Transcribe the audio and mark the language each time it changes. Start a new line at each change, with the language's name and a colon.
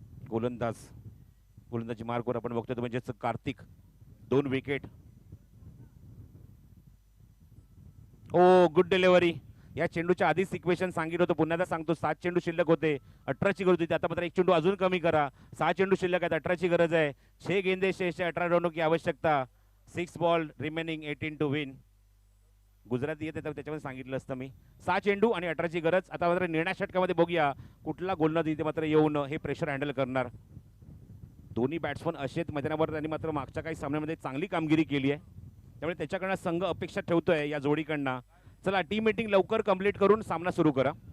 Marathi: गोलंदाजी मार्कवर आपण बघतोय तो म्हणजे कार्तिक. 2 विकेट. ओ गुड डिलिव्हरी. या चेंडूच्या आधीच सिक्वेशन सांगितलं होतं पुन्हा एकदा सांगतो. 7 चेंडू शिल्लक होते. 18ची गरज होती. आता मात्र एक चेंडू अजून कमी करा. 6 चेंडू शिल्लक आहेत. 18ची गरज आहे.
Hindi: 6 गेंदे शेष 18 रनों की आवश्यकता.
English: 6 ball remaining 18 to win.
Marathi: Gujarati येते तर त्याच्यामध्ये सांगितलं असतं मी. 6 चेंडू आणि 18ची गरज. आता मात्र निर्णायक षटकामध्ये बघूया कुठला गोलंदाज इथे मात्र येऊन हे प्रेशर हँडल करणार. दोन्ही बॅट्समन असेच मैदानावर त्यांनी मात्र मागच्या काही सामन्यामध्ये चांगली कामगिरी केली आहे. त्यामुळे त्याच्याकडनं संघ अपेक्षा ठेवतोय या जोडीकडनं. चला टीम मीटिंग लवकर कंप्लीट करून सामना सुरू करा.